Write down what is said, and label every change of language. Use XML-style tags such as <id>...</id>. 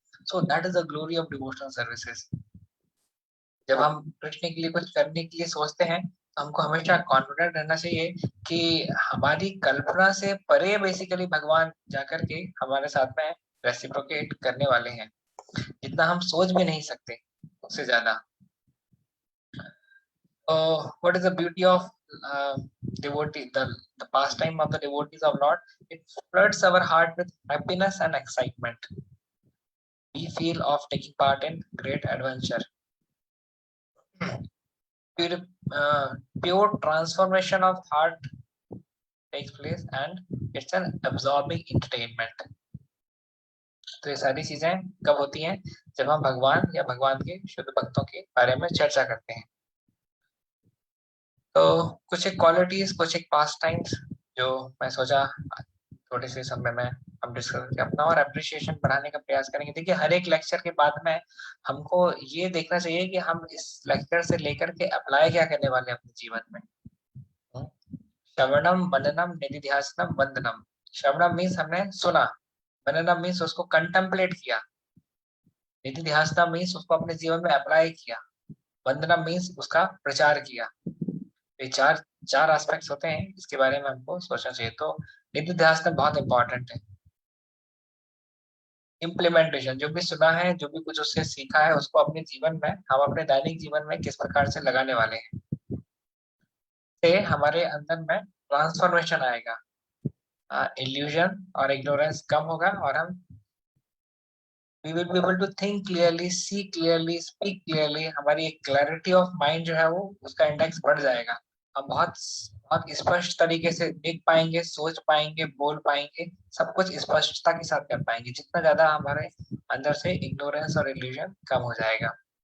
<en>So that is the glory of devotional services.</en> <hi>जब हम कृष्ण के लिए कुछ करने के लिए सोचते हैं, तो हमको हमेशा कॉन्फिडेंट रहना चाहिए कि हमारी कल्पना से परे बेसिकली भगवान जाकर के हमारे साथ में रेसिप्रोकेट करने वाले हैं, जितना हम सोच भी नहीं सकते उससे ज्यादा।</hi> <en>What is the beauty of devotee, the pastime of the devotees of Lord? It floods our heart with happiness and excitement. We feel of taking part in great adventure. Pure transformation of heart takes place, and it's an absorbing entertainment.</en> <hi>तो ये सारी चीजें कब होती हैं? जब हम भगवान या भगवान के शुद्ध भक्तों के बारे में चर्चा करते हैं। तो कुछ एक क्वालिटीज, कुछ एक पास टाइम्स जो मैं सोचा थोड़े से समय में हम डिस्कस करके अपना और अप्रिशिएशन बढ़ाने का प्रयास करेंगे। देखिए, हर एक लेक्चर के बाद में हमको ये देखना चाहिए कि हम इस लेक्चर से लेकर के अप्लाई क्या करने वाले हैं अपने जीवन में। श्रवणम, मननम, निधिध्यासनम, वंदनम। श्रवणम मीन्स हमने सुना, मननम मीन्स उसको कंटेम्पलेट किया, निधिध्यासनम मीन्स उसको अपने जीवन में अप्लाई किया, वंदनम मीन्स उसका प्रचार किया। ये चार एस्पेक्ट्स होते हैं, इसके बारे में हमको सोचना चाहिए। तो निधिध्यासन बहुत इंपॉर्टेंट है। इम्प्लीमेंटेशन, जो भी सुना है, जो भी कुछ उससे सीखा है, उसको अपने जीवन में, हम अपने दैनिक जीवन में किस प्रकार से लगाने वाले हैं, से हमारे अंदर में ट्रांसफॉर्मेशन आएगा। इल्यूजन और इग्नोरेंस कम होगा, और हम</hi> <en>we will be able to think clearly, see clearly, speak clearly।</en> <hi>हमारी एक क्लैरिटी ऑफ माइंड जो है वो उसका इंडेक्स बढ़ जाएगा। हम बहुत बहुत स्पष्ट तरीके से देख पाएंगे, सोच पाएंगे, बोल पाएंगे, सब कुछ स्पष्टता के साथ कर पाएंगे। जितना ज्यादा हमारे अंदर से इग्नोरेंस और इल्यूजन कम हो जाएगा।</hi>